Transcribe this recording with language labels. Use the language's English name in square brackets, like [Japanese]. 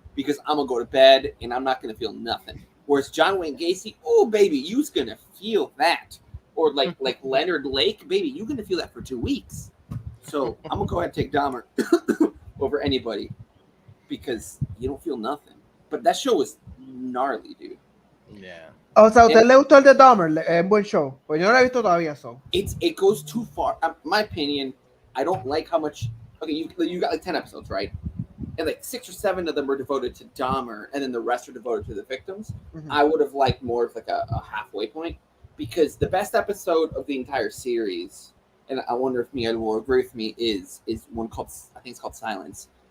[English] Because I'm going to go to bed and I'm not going to feel nothing. Whereas John Wayne Gacy, oh, baby, you's going to feel that. Or like Leonard Lake, baby, you're going to feel that for 2 weeks. So I'm going to go ahead and take Dahmer over anybody. Because you don't feel nothing. But that show was gnarly, dude. Yeah. [Spanish] O sea, ¿a usted le gustó el de Dahmer? Es buen show. Pues yo no lo he visto todavía, so. [English] It goes too far. My opinion, I don't like how much. Okay, you got like 10 episodes, right? And like 6 or 7 of them are devoted to Dahmer, and then the rest are devoted to the victims. Mm-hmm. I would have liked more of like a halfway point, because the best episode of the entire series, and I wonder if Mia will agree with me, is one called, I think it's called Silence.